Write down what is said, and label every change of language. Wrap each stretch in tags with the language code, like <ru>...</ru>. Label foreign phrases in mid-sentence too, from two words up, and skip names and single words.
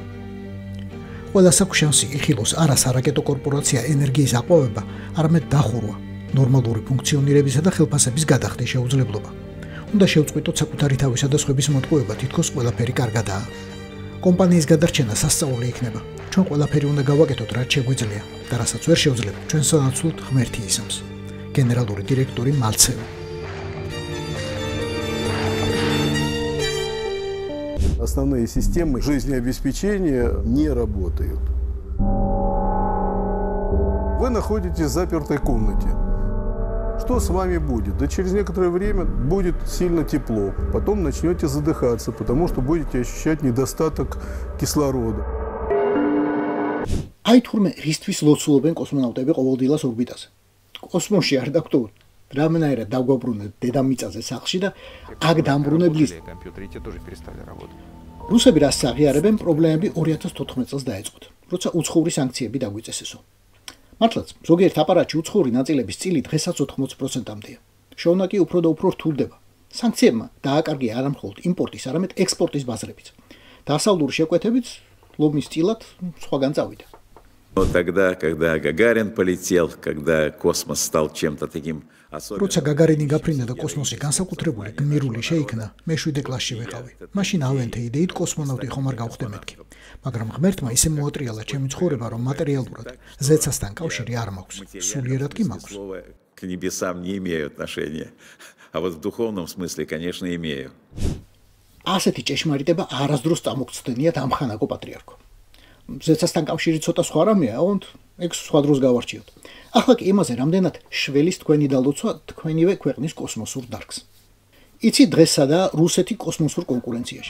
<ka>ყველას აქვს შანსი იხილოს არა სარაკეტო კორპორაცია ენერგიის აყვავება, არამედ დახურვა, ნორმალური ფუნქციონირებისა და ხელფასების გადახდის შეუძლებლობა. უნდა შევწყვიტოთ საკუთარი თავისა და სხვების მოტყუება, თითქოს ყველაფერი კარგადაა. კომპანიის გადარჩენა სასწაული იქნება. ჩვენ ყველაფერი უნდა გავაკეთოთ, რაც შეგვიძლია და რასაც ვერ შევძლებ, ჩვენ სანაცვლოდ ღმერთი ისამს. გენერალური დირექტორი მალცევა.</ka> <ru>Основные системы жизнеобеспечения не работают. Вы находитесь в запертой комнате. Что с вами будет? Да через некоторое время будет сильно тепло. Потом начнете задыхаться, потому что будете ощущать недостаток кислорода.</ru> <ka>Აი თურმე რისთვის ლოცულობენ კოსმონავტები ყოველდღიურად ორბიტაზე. კოსმოსში არ დაგტოვოთ. Რამენაირად დაგვაბრუნეთ დედამიწაზე სახლში და აქ დამბრუნებლის რუსები რას აღიარებენ პრობლემები 2014 წელს დაეწყოთ, როცა უცხოური სანქციები დაგვიწეს ესო. მართლაც, ზოგიერთ აპარატში უცხოური ნაწილების წილი დღესაც 80%-მდეა. შოვნა კი უფრო და უფრო რთულდება. სანქციებმა დააკარგია არა მხოლოდ იმპორტის, არამედ ექსპორტის ბაზრებიც. დასავლური შეკვეთებით ლომის წილად სხვაგან წავიდა.</ka> <ru>Тогда, когда Гагарин полетел, когда космос стал чем-то таким особенным.</ru> <ka>როცა გაგარინი გაფრინდა და კოსმოსი განსაკუთრებული გმირული შეიქმნა, მე 7 კლასში ვიყავი. მაშინ ავენთე იდეით კოსმონავტი ხომ არ გავხდე მეთქი. მაგრამ ღმერთმა ისე მოატრიალა ჩემი ცხოვრება, რომ მატერიალურად ზეცასთან კავშირი არ მაქვს. სულიერად კი მაქვს.</ka> <ru>К небесам не имею отношения. А вот в духовном смысле, конечно, имею.</ru> <ka>ასეთი ჭეშმარიტება არასდროს წამოგცდენიათ ამხანაგო პატრიარქო. ზეცასთან კავშირი ცოტა სხვა რამეა, ოღონდ ეგ სხვა დროს გავარჩიოთ. ახლა კი იმაზე რამდენად შველის თქვენი დალოცვა თქვენივე ქვეყნის კოსმოსურ დარგს. იცი დღესადა რუსეთი კოსმოსურ კონკურენციაში.</ka>